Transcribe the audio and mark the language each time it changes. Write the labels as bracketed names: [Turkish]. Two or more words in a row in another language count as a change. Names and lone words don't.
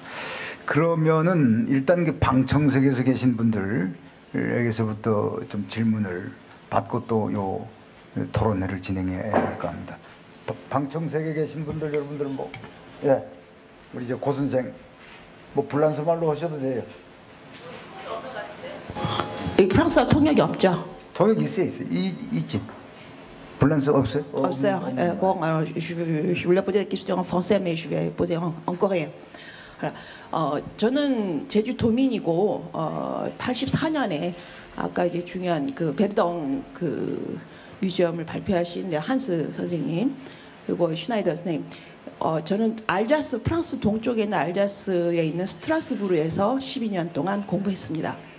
[Korean] 그러면은 일단 그 방청석에서 계신 분들에게서부터 좀 질문을 받고 또 요 토론회를 진행해야 할까 합니다. 방청석에 계신 분들 여러분들 뭐 예, 우리 이제 고 선생 뭐 불란서 말로 하셔도 돼요. 프랑스어 통역이 없죠? 통역 있어요. 있지. 불란서 없어요? 없어요. [French] Bon, alors, je voulais poser des questions en français, mais je vais poser en coréen. [Korean] 저는 제주 도민이고 84년에 아까 이제 중요한 그 베르덩 그 뮤지엄을 발표하신 한스 선생님 그리고 슈나이더 선생님. 저는 알자스 프랑스 동쪽에 있는 알자스에 있는 스트라스부르에서 12년 동안 공부했습니다.